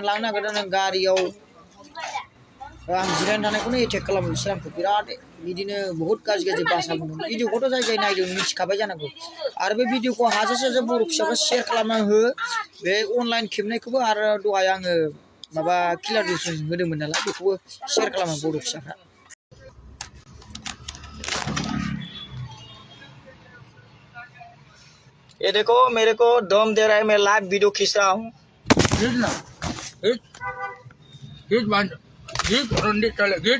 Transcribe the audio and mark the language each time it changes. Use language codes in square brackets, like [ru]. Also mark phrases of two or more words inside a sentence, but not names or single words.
[brx] लांनो नागिरदों आं गारियाव आं जिरायना थानायखौनो एटेक खालामो बिसोर आंखौ बिराद बिदिनो बहुद गाज्रि बासा बुंदों भिडिअखौथ' जाय जाय नायदों मिथिखाबाय जानांगौ आरो बे भिडिअखौ हाजासे बर' फिसाफ्रा शेयार खालामना हो बे अनलाइन खेबनायखौबो आरो दहाय आङो माबा किलार डिउसन होदोंमोन नालाय बेखौबो शेयार खालामो बर' फिसाफ्रा [hi] ये देखो मेरे को दम दे रहा है मैं लाइव वीडियो खींच रहा हूँ रंडी चले